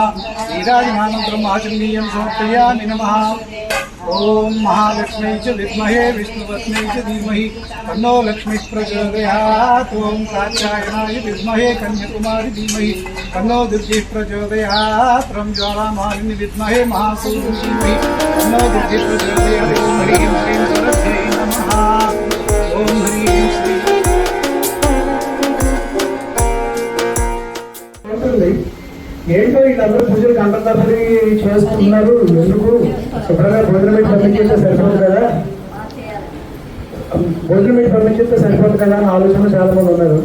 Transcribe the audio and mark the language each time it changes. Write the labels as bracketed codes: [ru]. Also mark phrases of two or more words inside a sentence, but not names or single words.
[sa] नीराजनानन्तरम् आचमनीयं समर्पयामि नमः ओम महालक्ष्मी च विद्महे विष्णुपत्नी च धीमहि तन्नो लक्ष्मी प्रचोदयात् ओम कात्यायनाय विद्महे कन्याकुमारी धीमहि तन्नो दुर्गे प्रचोदयात् ओम ज्वालामालिनी विद्महे महासूरी धीमहि तन्नो दुर्गे प्रचोदयात् ओम ह्रीं ह्रीं सरस्वत्यै नमः ओम ह्रीं श्री [te] ఏంటో వీళ్ళందరూ పూజలు గంటలతరబడి చేస్తున్నారు ఎందుకు శుభ్రంగా భోజనం పెట్టి పంపించేస్తే సరిపోదు కదా భోజనం పెట్టి పంపించేస్తే సరిపోదు కదా అని ఆలోచన చాలా మంది ఉన్నారు.